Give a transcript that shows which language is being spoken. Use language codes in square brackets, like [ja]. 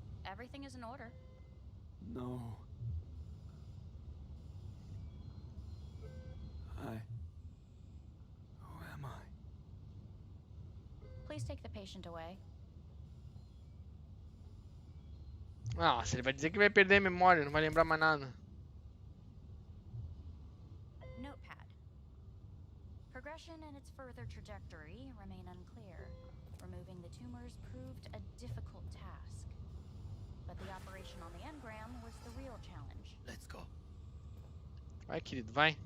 [en] Everything is in order. No. Who am I? Please take the patient away. [pt] Nossa, ele vai dizer que vai perder a memória, não vai lembrar mais nada. [en] Notepad. Progression and its further trajectory remain unclear. Removing the tumors proved a difficult task. But the operation on the engram was the real challenge. Let's go. [pt] Vai, querido, vai.